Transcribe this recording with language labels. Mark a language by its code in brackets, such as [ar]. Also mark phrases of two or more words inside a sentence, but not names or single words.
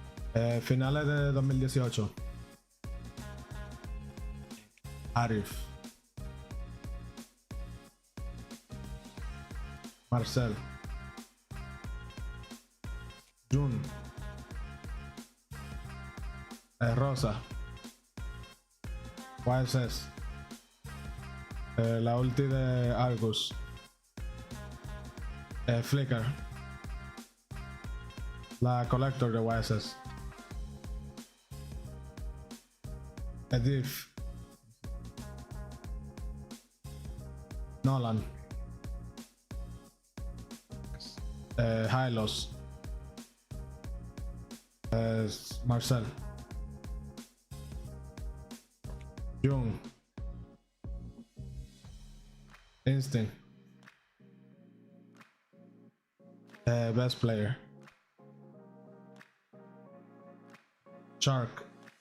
[es] Finales de 2018. Arif. Marcel. Jun. Rosa. YSS. La ulti de Argus. Flicker. La Collector de YSS. Edif. Nolan. Hylos. Marcel. Jung. Instinct. [en] Best player. [es] Shark.